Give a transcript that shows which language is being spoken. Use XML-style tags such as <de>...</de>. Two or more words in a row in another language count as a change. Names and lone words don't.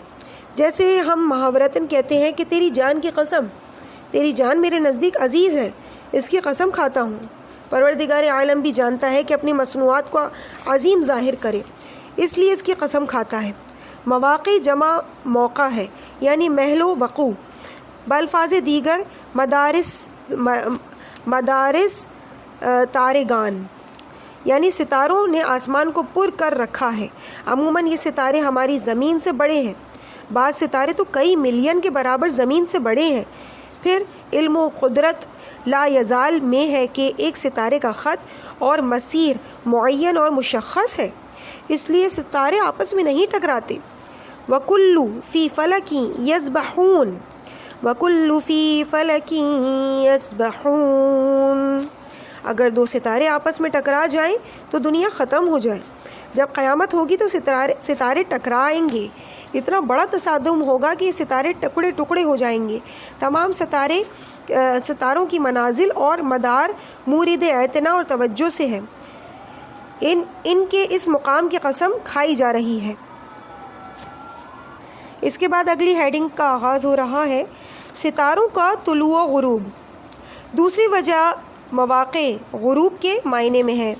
<ur>جیسے ہم محاورتاً کہتے ہیں کہ تیری جان کی قسم، تیری جان میرے نزدیک عزیز ہے، اس کی قسم کھاتا ہوں۔ پروردگار عالم بھی جانتا ہے کہ اپنی مصنوعات کو عظیم ظاہر کرے، اس لیے اس کی قسم کھاتا ہے۔ مواقع جمع موقع ہے، یعنی محل و وقوع۔ بالفاظ دیگر</ur> <fa>مدارس تارگان،</fa> <ur>یعنی ستاروں نے آسمان کو پر کر رکھا ہے۔ عموماً یہ ستارے ہماری زمین سے بڑے ہیں، بعض ستارے تو کئی ملین کے برابر زمین سے بڑے ہیں۔ پھر علم و قدرت لا یزال میں ہے کہ ایک ستارے کا خط اور مسیر معین اور مشخص ہے، اس لیے ستارے آپس میں نہیں ٹکراتے۔</ur> <ar>وَكُلُّ فِي فَلَكٍ يَسْبَحُونَ، وَكُلُّ فِي فَلَكٍ يَسْبَحُونَ۔</ar> <ur>اگر دو ستارے آپس میں ٹکرا جائیں تو دنیا ختم ہو جائے۔ جب قیامت ہوگی تو ستارے ٹکرائیں گے، اتنا بڑا تصادم ہوگا کہ ستارے ٹکڑے ٹکڑے ہو جائیں گے۔ تمام ستاروں کی منازل اور مدار مورد اعتنا اور توجہ سے ہے، ان کے اس مقام کی قسم کھائی جا رہی ہے۔ اس کے بعد اگلی ہیڈنگ کا آغاز ہو رہا ہے، ستاروں کا طلوع و غروب۔ دوسری وجہ مواقع غروب کے معنی میں ہے۔</ur>